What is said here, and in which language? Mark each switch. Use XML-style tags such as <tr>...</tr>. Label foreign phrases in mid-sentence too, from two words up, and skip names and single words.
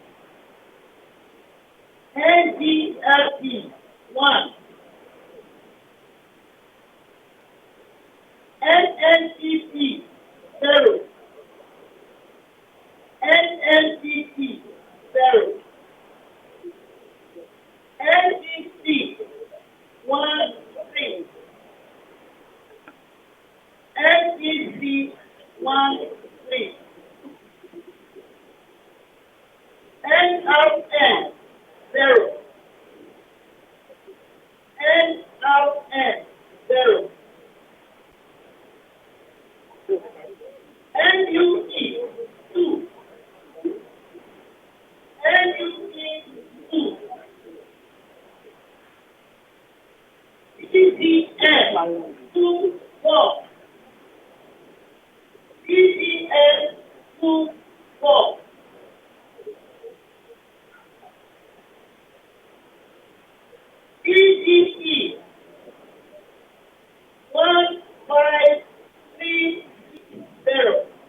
<en>NDLP 1. NNPP 0. NNPP 0. NDC 1 3. NDC 1 3. NRN 0. NRN 0. NUE 2. NUE 2. CDN 2 4. CDN 2 4. CDE 1 5 3 0.</en>